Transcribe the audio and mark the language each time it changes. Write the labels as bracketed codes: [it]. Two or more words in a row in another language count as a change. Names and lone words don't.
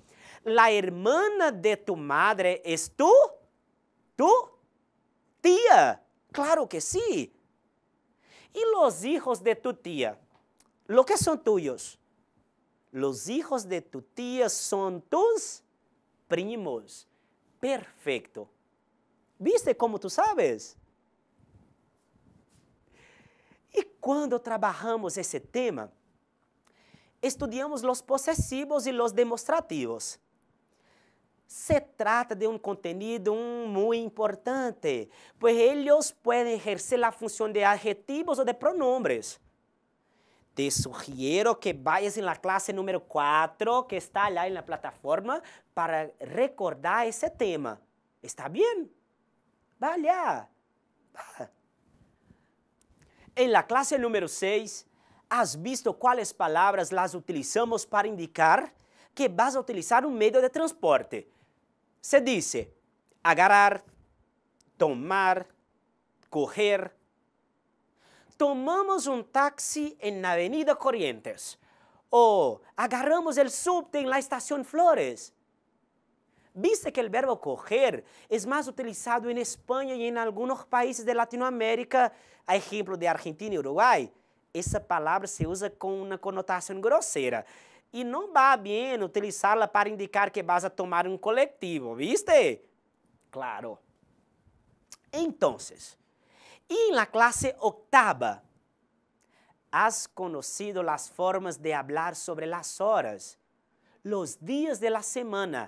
[es] La hermana de tu madre es tu tía. Claro que sí. ¿Y los hijos de tu tía? ¿Lo que son tuyos? Los hijos de tu tía son tus primos. Perfecto. ¿Viste cómo tú sabes? [pt] E quando trabalhamos esse tema, estudamos os possessivos e os demonstrativos. Se trata de um conteúdo muito importante, pois eles podem exercer a função de adjetivos ou de pronombres. [es] Te sugiero que vayas en la clase número 4, que está allá en la plataforma, para recordar ese tema. ¿Está bien? Vaya. Va. En la clase número 6, ¿has visto cuáles palabras las utilizamos para indicar que vas a utilizar un medio de transporte? Se dice agarrar, tomar, coger. [pt] Tomamos um táxi na Avenida Corrientes ou agarramos o subte na Estação Flores. Viste que o verbo coger é mais utilizado em Espanha e em alguns países de Latinoamérica, a exemplo de Argentina e Uruguai. Essa palavra se usa com uma conotação grosseira e não va bem utilizá-la para indicar que [es] vas a tomar [pt] um coletivo, ¿viste? [es] Claro. Entonces, y en la clase octava, ¿has conocido las formas de hablar sobre las horas, los días de la semana?